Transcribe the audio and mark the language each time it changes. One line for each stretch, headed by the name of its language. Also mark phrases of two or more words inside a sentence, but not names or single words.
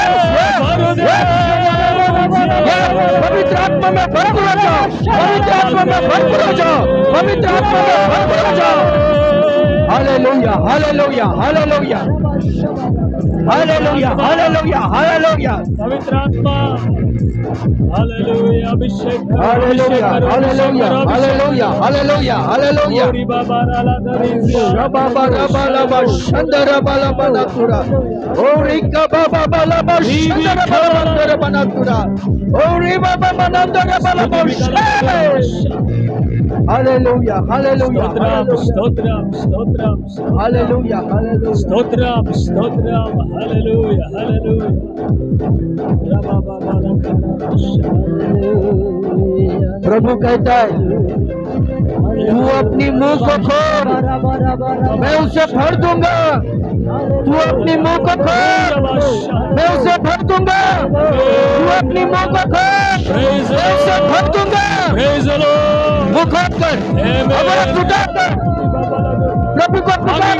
Hindi: यस पवित्र आत्मा में भरपूर हो जाओ पवित्र आत्मा में भरपूर हो जाओ पवित्र आत्मा में भरपूर हो जाओ हालेलुया हालेलुया हालेलुया हालेलुया हालेलुया हालेलुया पवित्र आत्मा हालेलुया अभिषेक हालेलुया हालेलुया हालेलुया हालेलुया हालेलुया शबाबा रबाला बशंदर बाला बनातुरा ओ रिका बाबा बाला बशंदर बाला बंदर बनातुरा ओ रि बाबा बनांदर बाला बशे हालेलुया हालेलुया स्तोत्रम स्तोत्रम हालेलुया हालेलुया स्तोत्रम स्तोत्रम हालेलुया हालेलुया प्रभु कहता है तू अपनी मुंह को खोल मैं उसे भर दूंगा तू अपनी मुंह को खोल मैं उसे भर दूंगा तू अपनी मुंह को खोल मैं उसे भर दूंगा मुंह खोल कर हमारा पुकार कर प्रभु को पुकारो